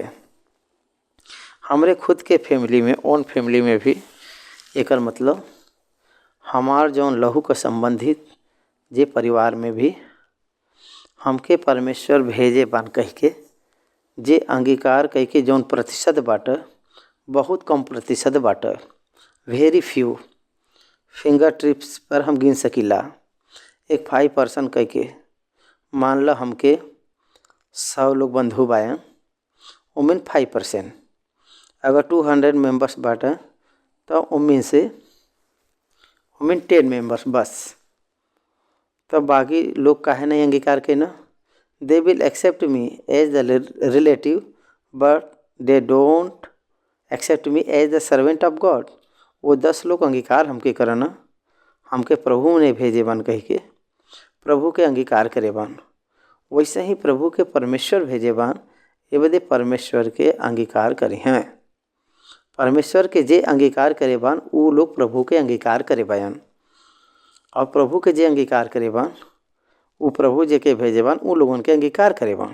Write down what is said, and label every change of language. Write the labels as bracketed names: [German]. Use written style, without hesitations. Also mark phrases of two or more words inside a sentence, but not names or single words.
[Bhojpuri] हमरे खुद के फैमिली में, [English] own family [Bhojpuri] में भी एकर मतलब हमार जौन लहू का संबंधित जे परिवार में भी हमके परमेश्वर भेजे बान कह के जे अंगीकार कह के जौन प्रतिशत बाटे बहुत कम प्रतिशत बाटे, [English] very few finger tips [Bhojpuri] पर हम गिन सकीला। एक 5% कह के मान लो हमके 100 लोग बंधु बायन, उमिन 5%। अगर 200 मेंबर्स बाटे तो उमिन 10 मेंबर्स बस। तो बाकी लोग काहे नहीं अंगीकार के ना, [English] They will accept me as the relative but they don't accept me as the servant of God. [Bhojpuri] वो 10 लोग अंगीकार हमके करना, हमके प्रभु ने भेजे बन कह के प्रभु के अंगीकार करे बान। वैसे ही प्रभु के परमेश्वर भेजे बान, ये बदे परमेश्वर के अंगीकार करे हैं। परमेश्वर के जे अंगीकार करे बान वो लोग प्रभु के अंगीकार करे बयान, और प्रभु के जे अंगीकार करे बान वो प्रभु जे के भेजे बान उन लोगन के अंगीकार करे बान।